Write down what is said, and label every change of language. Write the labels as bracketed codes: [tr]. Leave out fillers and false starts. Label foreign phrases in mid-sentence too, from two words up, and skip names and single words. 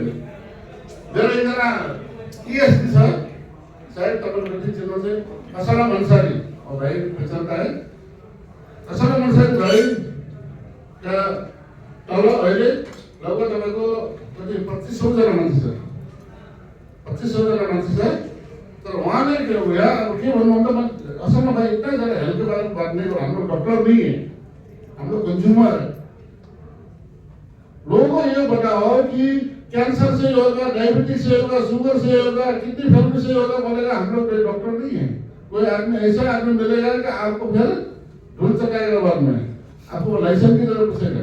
[ne] मेरो एकजना टिएसपी छ, सायद तपाईँको कति चिन्नुहुन्छ, असलम अन्सारी भाइ [hi] पहचानता है। [ne] असलम अन्सारी भाइ त्यहाँ तल अहिले लगभग तपाईँको कति 2500जना मान्छे छ, 2500जना मान्छे छ। तर उहाँले के हो यहाँ अब के भन्नु भन्दा म असलमा भाइ [hi] इतना ज़्यादा हेल्थ के बारे में बात नहीं करो, हम लोग डॉक्टर नहीं है, हम लोग कंज्यूमर है। लोगों को ये बताओ कि कैंसर से होगा, डायबिटीज से होगा, शुगर से होगा, किडनी फेलियर से होगा, बोलेगा हम लोग कोई डॉक्टर नहीं है। कोई आदमी ऐसा आदमी मिलेगा कि आपको फिर ढूंढ सकेगा बाद में, आपको लाइसेंस की जरूरत पड़ेगा।